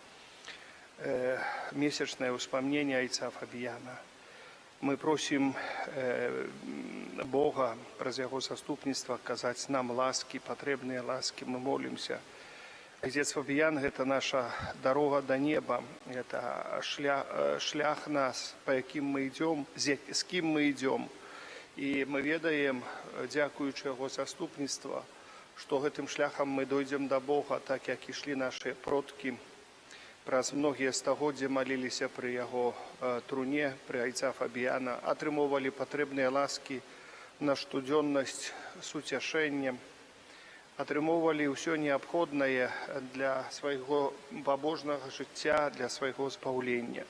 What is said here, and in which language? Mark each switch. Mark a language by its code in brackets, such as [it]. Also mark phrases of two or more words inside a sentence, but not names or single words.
[be] Месячнае ўспамненне айца Фабіяна. Мы просім Бога праз яго заступніцтва казаць нам ласкі, патрэбныя ласкі. Мы молімся. Отец Фабіян – гэта наша дарога до неба, это шлях нас, [ru] по яким мы идем, с кем мы идем. [be] И мы ведаем, дзякуючы яго заступніцтва, што гэтым шляхам мы дойдзем до Бога, так як ішлі наши продкі. Праз многія стагоддзі маліліся пры яго труне, пры айца Фабіяна, атрымоўвалі патрэбныя ласкі на штодзённасць, суцяшэнне, атрымоўвалі ўсё неабходнае для свайго пабожнага жыцця, для свайго збаўлення.